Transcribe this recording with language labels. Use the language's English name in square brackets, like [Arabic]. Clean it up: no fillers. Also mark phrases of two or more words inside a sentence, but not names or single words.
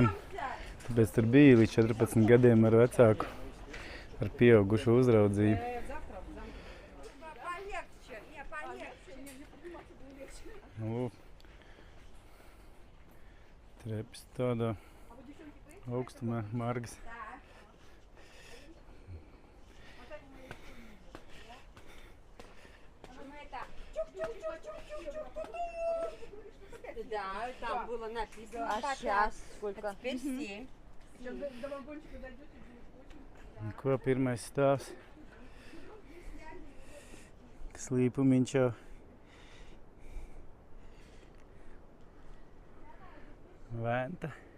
[Latvian] Tāpēc tur bija līdz 14 gadiem ar vecāku, ar pieaugušu uzraudzību. Trepas tādā augstumā, margas. [Russian] Да, там было написано. А сейчас сколько? Теперь 7. [Latvian] Ko pirmais stāvs? Slīpumiņš jau. Venta.